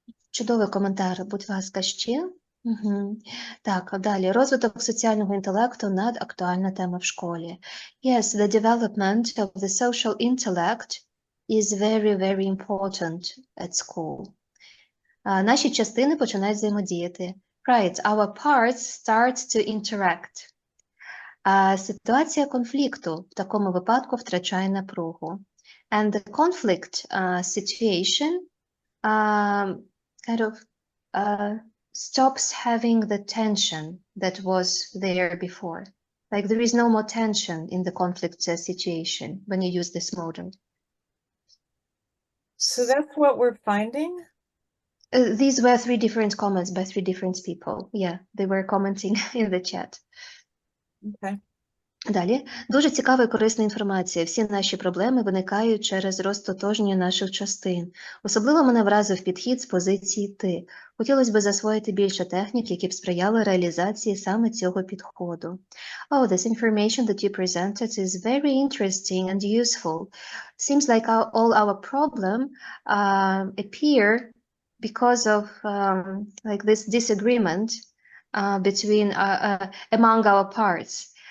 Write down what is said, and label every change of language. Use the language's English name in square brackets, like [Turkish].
[Ukrainian] Чудовий коментар, будь ласка, ще. Угу. Так, далі. Розвиток соціального інтелекту – надактуальна тема в школі. [English] Yes, the development of the social intellect is very, very important at school. [Ukrainian] Наші частини починають взаємодіяти. [English] Right, our parts start to interact. [Ukrainian] Ситуація конфлікту в такому випадку втрачає напругу. [English] And the conflict situation kind of stops having the tension that was there before. Like there is no more tension in the conflict situation when you use this model. So that's what we're finding? These were 3 different comments by 3 different people. Yeah, they were commenting in the chat. Okay. [Ukrainian] Далі. Дуже цікава і корисна інформація. Всі наші проблеми виникають через розтотожнення наших частин. Особливо мене вразив підхід з позиції «ти». Хотілося б засвоїти більше технік, які б сприяли реалізації саме цього підходу. [English] Oh, this information that you presented is very interesting and useful. Seems like all our problem appear because of like this disagreement between among our parts.